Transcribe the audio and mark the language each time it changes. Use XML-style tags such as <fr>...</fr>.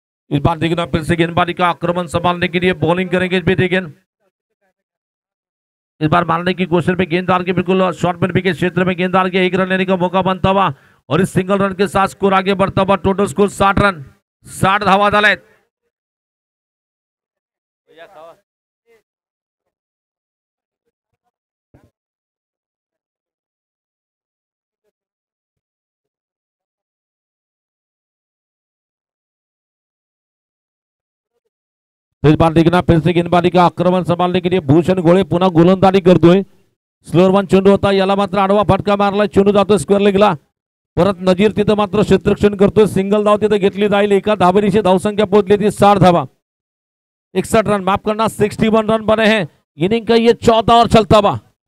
<hi>इस बार देखना फिर से गेंदबाजी का आक्रमण संभालने के लिए बॉलिंग करेंगे बेटे गेंद. इस बार मारने की कोशिश में गेंददार के बिल्कुल शॉर्ट मिड विकेट क्षेत्र में गेंददार के 1 रन लेने का मौका बनता हुआ और इस सिंगल रन के साथ स्कोर आगे बढ़ता हुआ.</hi> <mr>टोटल स्कोर 60 रन 60 धावा झाल्यात.</mr> <hi>तो इस बार देखना फिर से गेंदबाजी का आक्रमण संभालने के लिए भूषण घोळे</hi> <mr>पुन्हा गोलंदाजी करतोय. स्लोअर वन चेंडू होता, याला मात्र आडवा फटका मारला, चेंडू जातोय स्क्वेअर लेगला. परत नजीर तिथं मात्र क्षेत्ररक्षण करतोय. सिंगल धाव तिथे घेतली जाईल. एका धावेची धावसंख्या पोहोचली ती 60 धावा.</mr> <hi>61 रन, माफ करना 61 रन बने हैं. इनिंग का ये चौथा और चलता हुआ.</hi>